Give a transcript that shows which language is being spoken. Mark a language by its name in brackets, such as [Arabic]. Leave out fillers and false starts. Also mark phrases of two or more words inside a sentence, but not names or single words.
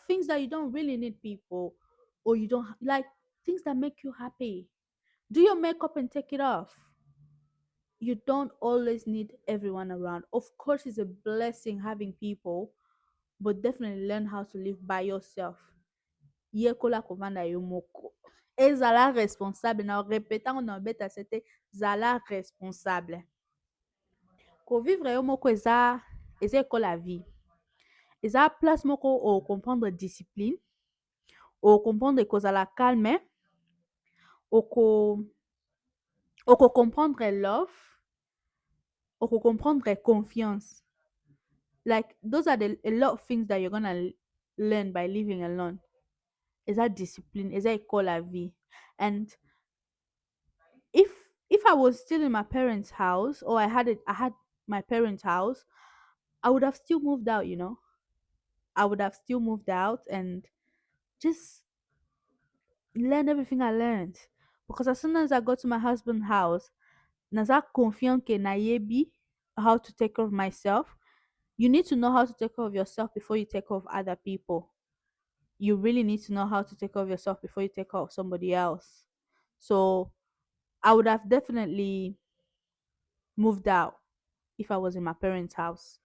[English] Things that you don't really need people, or you don't like, things that make you happy. Do your makeup and take it off. You don't always need everyone around. Of course, it's a blessing having people, but definitely learn how to live by yourself. [Lingala] Yekola kovanda yo moko, ezala responsable. Na repetango na beta c'était zala responsable. Kovivre yo moko eza ekola vie. Eza place moko o comprendre discipline, o comprendre kozala calme, oko comprendre love, oko comprendre confiance. [English] Like those are a lot of things that you're gonna learn by living alone. [Lingala] Eza discipline, eza ekola vie. [English] And if I was still in my parents' house, or I had my parents' house, I would have still moved out, I would have still moved out and just learn everything I learned. Because as soon as I got to my husband's house, [Lingala] naza confiant ke nayebi [English] how to take care of myself. You need to know how to take care of yourself before you take care of other people. you really need to know how to take care of yourself before you take care of somebody else. So I would have definitely moved out if I was in my parents' house.